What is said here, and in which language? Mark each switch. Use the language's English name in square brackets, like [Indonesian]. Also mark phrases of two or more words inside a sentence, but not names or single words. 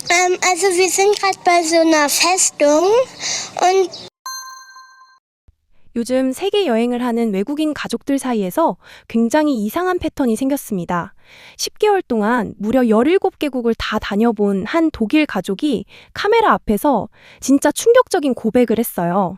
[German] Also wir sind gerade bei so einer Festung und [Korean] 요즘 세계 여행을 하는 외국인 가족들 사이에서 굉장히 이상한 패턴이 생겼습니다. 10개월 동안 무려 17개국을 다 다녀본 한 독일 가족이 카메라 앞에서 진짜 충격적인 고백을 했어요.